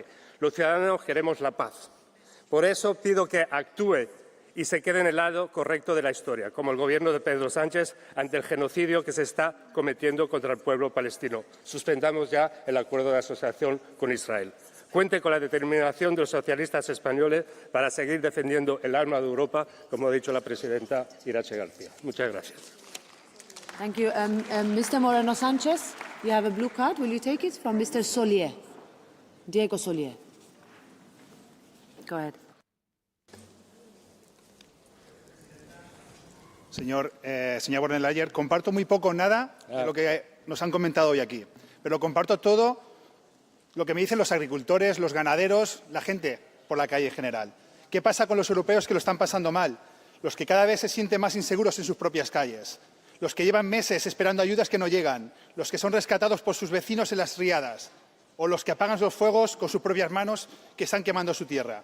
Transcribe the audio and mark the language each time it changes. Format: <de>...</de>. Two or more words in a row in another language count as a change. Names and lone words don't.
<es>Los ciudadanos queremos la paz. Por eso pido que actúe y se quede en el lado correcto de la historia, como el gobierno de Pedro Sánchez ante el genocidio que se está cometiendo contra el pueblo palestino. Suspendamos ya el acuerdo de asociación con Israel. Cuente con la determinación de los socialistas españoles para seguir defendiendo el alma de Europa, como ha dicho la presidenta Irache García. Muchas gracias.</es> <en>Thank you. Mr. Moreno Sanchez, you have a blue card. Will you take it from Mr. Solier? Diego Solier. Go ahead.</en> <es>Señora von der Leyen, comparto muy poco o nada de lo que nos han comentado hoy aquí, pero comparto todo lo que me dicen los agricultores, los ganaderos, la gente por la calle en general. ¿Qué pasa con los europeos que lo están pasando mal? Los que cada vez se sienten más inseguros en sus propias calles, los que llevan meses esperando ayudas que no llegan, los que son rescatados por sus vecinos en las riadas o los que apagan los fuegos con sus propias manos que están quemando su tierra.</es>